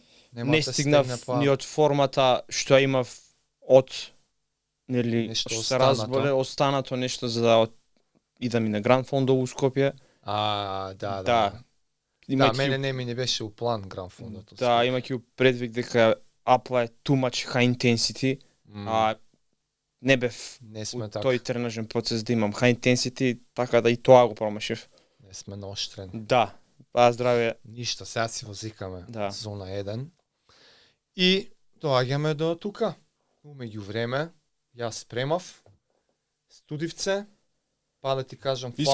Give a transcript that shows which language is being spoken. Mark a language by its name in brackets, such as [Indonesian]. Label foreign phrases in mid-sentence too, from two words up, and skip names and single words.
[Macedonian] Не стигнав ни од формата што ја имав од нели што се разболе останато нешто за да идам и на Гранд Фондо у Скопје. Да, мене не ми не беше у план Гранд Фондото. Да, имајќи предвид дека апла е [English] too much high intensity, [Macedonian] не бев тој тренажен процес да имам [English] high intensity, [Macedonian] така да и тоа го промашив. Не сме наоштрени. Да, па здраве. Ништо, сега си возикаме зона 1. И доаѓаме до тука. Умеѓу време, јас спремав студивце, па да ти кажам фала.